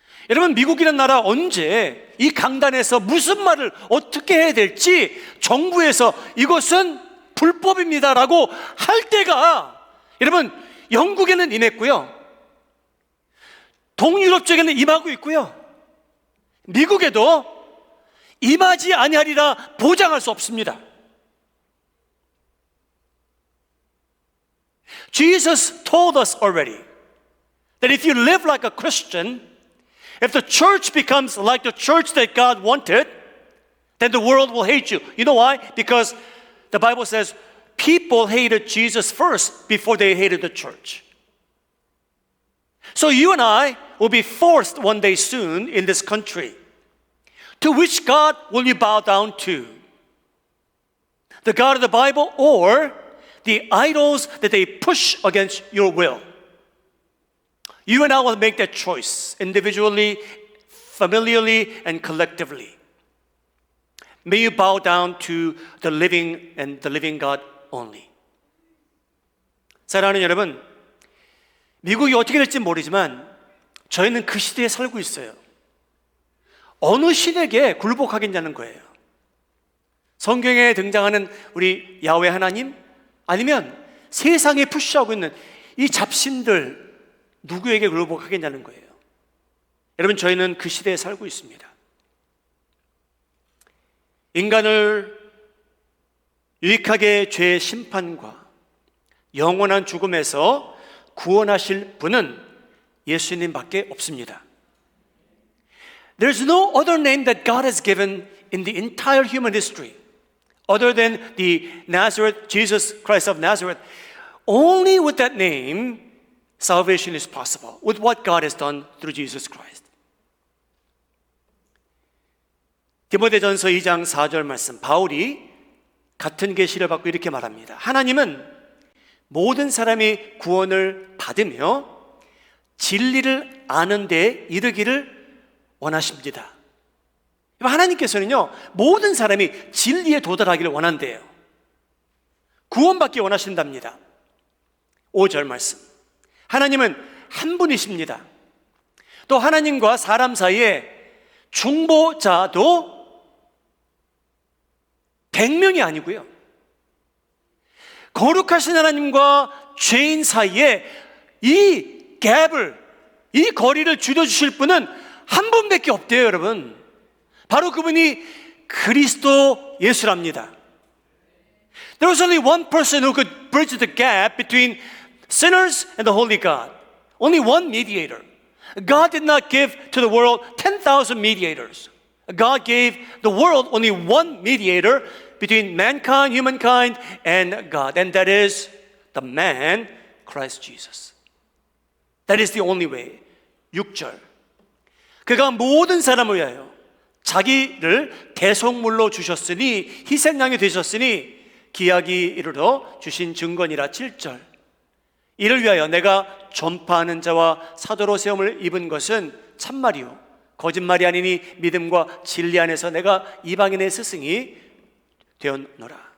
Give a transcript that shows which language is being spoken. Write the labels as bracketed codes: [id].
[ko] 여러분, 미국이라는 나라 언제 이 강단에서 무슨 말을 어떻게 해야 될지 정부에서 이것은 불법입니다라고 할 때가, 여러분, 영국에는 임했고요, 동유럽 쪽에는 임하고 있고요, 미국에도 임하지 아니하리라 보장할 수 없습니다. [en] Jesus told us already that if you live like a Christian, if the church becomes like the church that God wanted, then the world will hate you. You know why? Because the Bible says people hated Jesus first before they hated the church. So you and I will be forced one day soon in this country. To which God will you bow down to? The God of the Bible or the idols that they push against your will? You and I will make that choice individually, familially, and collectively. May you bow down to the living and the living God only. [ko] 사랑하는 여러분, 미국이 어떻게 될지 모르지만 저희는 그 시대에 살고 있어요. 어느 신에게 굴복하겠냐는 거예요. 성경에 등장하는 우리 야훼 하나님 아니면 세상에 푸시하고 있는 이 잡신들 누구에게 굴복하겠냐는 거예요. 여러분, 저희는 그 시대에 살고 있습니다. 인간을 유익하게 죄의 심판과 영원한 죽음에서 구원하실 분은 예수님밖에 없습니다. There's no other name that God has given in the entire human history other than the Nazareth, Jesus Christ of Nazareth. Only with that name, salvation is possible, with what God has done through Jesus Christ. 디모데전서 2장 4절 말씀, 바울이 같은 계시를 받고 이렇게 말합니다. 하나님은 모든 사람이 구원을 받으며 진리를 아는 데 이르기를 원하십니다. 하나님께서는요, 모든 사람이 진리에 도달하기를 원한대요. 구원받기 원하신답니다. 5절 말씀, 하나님은 한 분이십니다. 또 하나님과 사람 사이에 중보자도 100명이 아니고요, 거룩하신 하나님과 죄인 사이에 이 갭을, 이 거리를 줄여주실 분은 한 분밖에 없대요, 여러분. 바로 그분이 그리스도 예수랍니다. [en] There was only one person who could bridge the gap between sinners and the holy God. Only one mediator. God did not give to the world 10,000 mediators. God gave the world only one mediator between mankind, humankind, and God. And that is the man, Christ Jesus. That is the only way. [ko] 6절. 그가 모든 사람을 위하여 자기를 대속물로 주셨으니, 희생양이 되셨으니 기약이 이르러 주신 증거니라. 7절. 이를 위하여 내가 전파하는 자와 사도로 세움을 입은 것은 참말이요 거짓말이 아니니 믿음과 진리 안에서 내가 이방인의 스승이 되었노라.